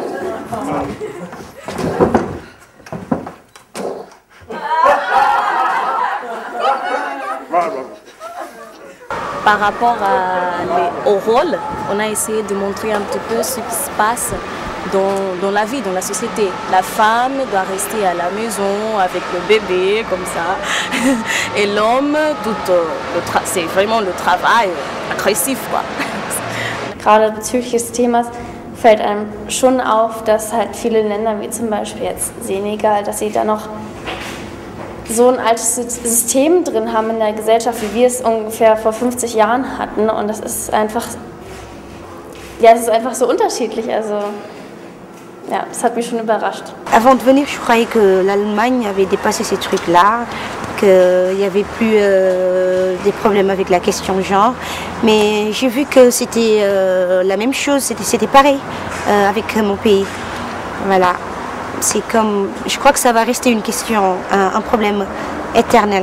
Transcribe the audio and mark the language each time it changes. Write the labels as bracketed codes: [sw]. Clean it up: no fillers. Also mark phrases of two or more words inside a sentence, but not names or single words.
[fr] Par rapport au rôle, on a essayé de montrer un petit peu ce qui se passe dans la vie, dans la société. La femme doit rester à la maison avec le bébé, comme ça. Et l'homme, c'est vraiment le travail agressif, quoi. [de] Gerade bezüglich des Themas fällt einem schon auf, dass halt viele Länder wie zum Beispiel jetzt Senegal, dass sie da noch so ein altes System drin haben in der Gesellschaft, wie wir es ungefähr vor 50 Jahren hatten. Und das ist einfach, ja, es ist einfach so unterschiedlich. Also, ja, das hat mich schon überrascht. [fr] Avant de venir, je croyais que l'Allemagne avait dépassé ces trucs-là, qu'il n'y avait plus des problèmes avec la question genre. Mais j'ai vu que c'était la même chose, c'était pareil avec mon pays. Voilà. C'est comme, je crois que ça va rester une question, un problème éternel.